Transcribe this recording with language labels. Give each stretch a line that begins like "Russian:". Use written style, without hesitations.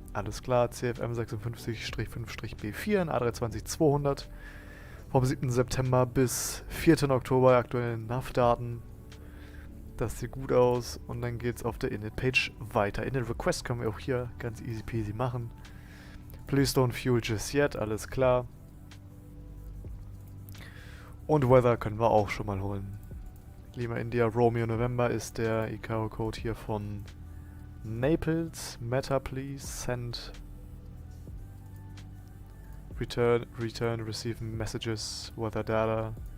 German: Alles klar, CFM 56-5-B4 in A320-200. Vom 7. September bis 4. Oktober aktuelle NAV-Daten. Das sieht gut aus. Und dann geht es auf der Init-Page weiter. Init-Request können wir auch hier ganz easy peasy machen.
English: Please don't fuel just yet,
German: alles klar. Und Weather können wir auch schon mal holen. Lima India Romeo November ist der ICAO-Code hier von Naples.
English: Meta please, send. Return, receive messages, weather data.